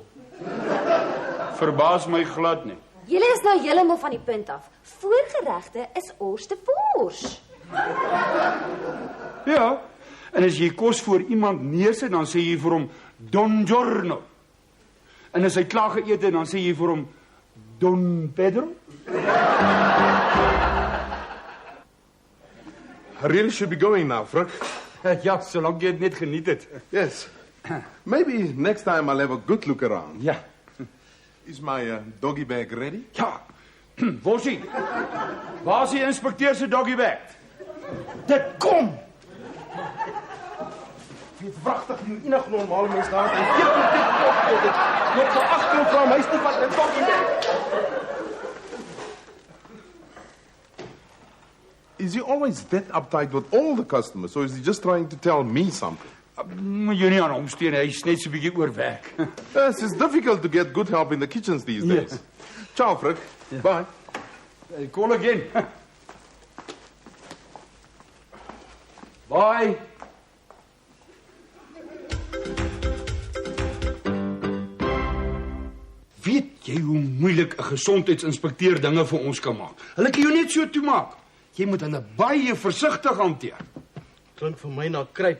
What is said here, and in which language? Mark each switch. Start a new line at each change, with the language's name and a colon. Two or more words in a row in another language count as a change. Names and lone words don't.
Afrikaans: Verbaas my glad nie. Julle is nou heeltemal van die punt af. Voorgeregte is ors te vors. Ja, en as jy kos voor iemand neersit, dan sê jy vir hom Don Giorno. En as hy klaar geëet het, dan sê jy vir hom Don Pedro.
English: I really should be going now, Fruk.
Afrikaans: Ja, solank jy dit net geniet het.
English: Yes. Maybe next time I'll have a good look around.
Afrikaans: Ja.
English: Is my doggy bag ready?
Afrikaans: Ja. Bossie, waar is die inspekteur se
English: doggy bag?
Afrikaans: Dit kom! Weet wragtig nie enige normale mens daar het. Dit loop van agter van hom huis toe vat en pak hom.
English: Is he always that uptight with all the customers, or is he just trying to tell me something?
Afrikaans: Moet jy nie aan hom steun, hy is net so 'n bietjie oorwerk.
English: Yes, it's difficult to get good help in the kitchens these days. Yes. Ciao, Fruk. Bye. Call again. Bye.
Afrikaans: Weet jy hoe moeilik 'n gesondheidsinspekteur dinge vir ons kan maak? Hulle kan jou net so toemaak. Jy moet hulle baie versigtig hanteer. Klink vir my na kruip.